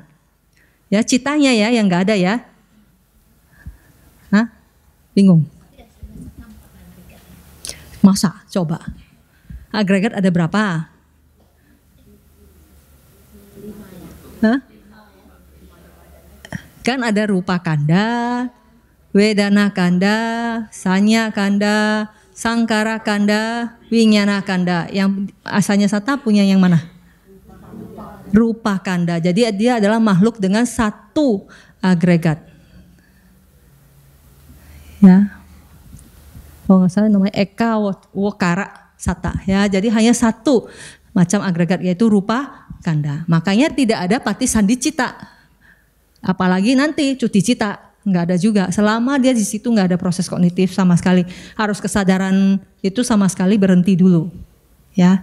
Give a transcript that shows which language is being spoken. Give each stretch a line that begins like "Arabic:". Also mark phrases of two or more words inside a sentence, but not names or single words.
Indonesian: Ya, citanya ya yang nggak ada ya. Hah? Bingung? Masa? Coba. Agregat ada berapa? Hah? Kan ada
Pali: rupa kanda, wedana kanda, sanya kanda, sangkara kanda, winyana kanda.
Indonesian: Yang asalnya sata punya yang mana?
Pali: Rupa kanda.
Indonesian: Jadi dia adalah makhluk dengan 1 agregat. Ya. Oh nggak salah namanya
Pali: eka wakara sata,
Indonesian: ya. Jadi hanya 1 macam agregat yaitu
Pali: rupa kanda.
Indonesian: Makanya tidak ada
Pali: patisandi cita.
Indonesian: Apalagi nanti
Pali: cuti cita,
Indonesian: nggak ada juga. Selama dia di situ nggak ada proses kognitif sama sekali. Harus kesadaran itu sama sekali berhenti dulu, ya.